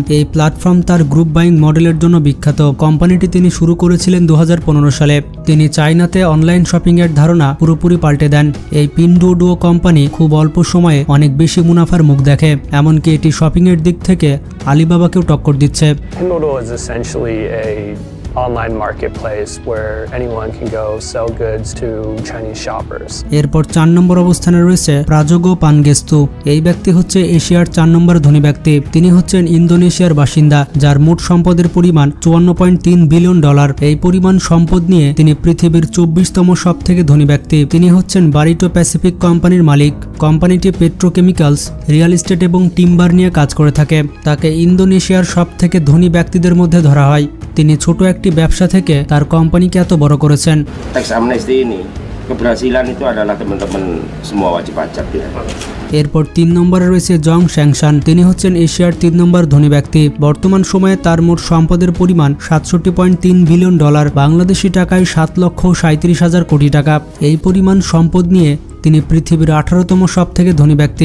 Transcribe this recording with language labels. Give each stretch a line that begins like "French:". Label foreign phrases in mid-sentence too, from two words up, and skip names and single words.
Bangla: এই প্ল্যাটফর্ম তার
English: group buying
Bangla: মডেলের জন্য বিখ্যাত। কোম্পানিটি তিনি শুরু করেছিলেন 2015 সালে। তিনি চায়নাতে
English: online shopping
Bangla: এর ধারণা পুরোপুরি পাল্টে দেন। এই পিনডুওডুও কোম্পানি খুব অল্প সময়ে অনেক বেশি মুনাফার মুখ দেখে, এমনকি এটি শপিং এর দিক থেকে আলিবাবাকেও টক্কর দিচ্ছে।
English: Pinduoduo is essentially a online marketplace where anyone can go sell goods to Chinese shoppers.
Bangla: এরপর 4 নম্বর অবস্থানে রয়েছে প্রাজোগো পানগেস্তু। এই ব্যক্তি হচ্ছে এশিয়ার 4 নম্বর ধনী ব্যক্তি। তিনি হচ্ছেন ইন্দোনেশিয়ার বাসিন্দা, যার মোট সম্পদের পরিমাণ $54.3 বিলিয়ন। এই পরিমাণ সম্পদ নিয়ে তিনি পৃথিবীর 24তম সবথেকে ধনী ব্যক্তি। তিনি হচ্ছেন বারিটো প্যাসিফিক কোম্পানির মালিক। কোম্পানিটি পেট্রোকেমিক্যালস,
English: real estate
Bangla: এবং টিম্বার নিয়ে কাজ করে থাকে। তাকে ইন্দোনেশিয়ার সবথেকে ধনী ব্যক্তিদের মধ্যে ধরা হয়। তিনি ছোট একটি ব্যবসা থেকে তার কোম্পানিকে এত বড় করেছেন।
English: Tax amnesty
Indonesian: ini keberhasilan itu adalah teman-teman semua wajib pajak ya.
Bangla: এরপর 3 নম্বরে রয়েছে জং শ্যাংশান। তিনি হচ্ছেন এশিয়ার 3 নম্বর ধনী ব্যক্তি। বর্তমান সময়ে তার মোট সম্পদের পরিমাণ $67.3 বিলিয়ন, বাংলাদেশি টাকায় 7,37,000 কোটি টাকা। এই পরিমাণ সম্পদ নিয়ে তিনি পৃথিবীর 18তম সবথেকে ধনী ব্যক্তি।